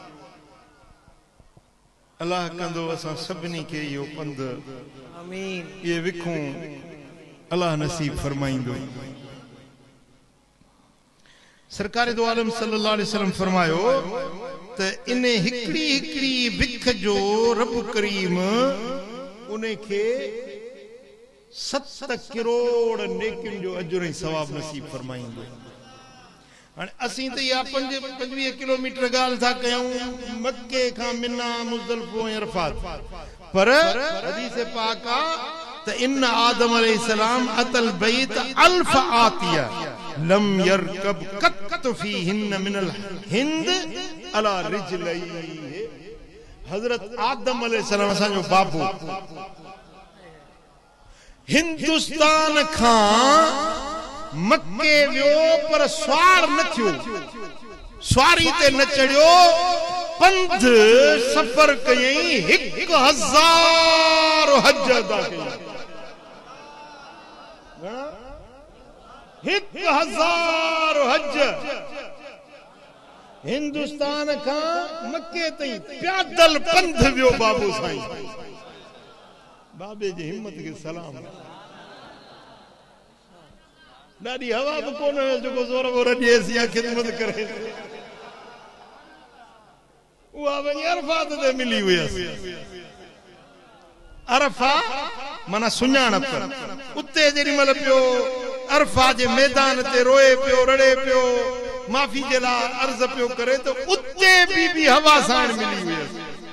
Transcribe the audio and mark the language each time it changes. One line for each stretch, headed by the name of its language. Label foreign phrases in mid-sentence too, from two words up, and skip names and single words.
Sindhi: अल्लाह कंदो असां सभिनी खे इहो पंधु आमीन ये विखूं अल्लाह नसीब फरमाइंदो। सरकार दो आलम
Arabic: صلى الله عليه وسلم
Sindhi: फरमायो त इन हिकड़ी हिकड़ी विख जो रब करीम उन्हें के 7 करोड़ नेकिन जो अजर ऐं सवाब नसीब फरमाइंदो। हाणे असीं त इहा 25 किलोमीटर ॻाल्हि था कयूं मक्के खां मिना मुज़ल्फ़ो ऐं अरफात पर हदीस पाक आहे त
Arabic: إن آدم عليه السلام أتى البيت ألف آتية لم يركب قط فيهن من الهند على رجليه.
Sindhi: हजरत आदम अलैहिस्सलाम असांजो बाबू हिंदुस्तान खां मक्के वियो पर स्वार न थियो स्वारी ते न चढ़ियो पंध सफर कयई 1000 हज अदा कयई 1000 हज हिंदुस्तान खां मक्के ताईं प्यादल पंध वियो बाबू साईं। बाबे जी हिम्मत के सलाम। ॾाढी हवा बि कोन हुयो जेको ज़ोर वोर ॾिएसि या ख़िदमत करे उहा वञी अरफात ते मिली हुयसि। अरफा माना सुञाणप उते जेॾीमहिल पियो अरफा जे मैदान ते रोए पियो रड़े पियो माफ़ी जे लाइ अर्ज़ पियो करे त उते बि हवा साण मिली हुयसि।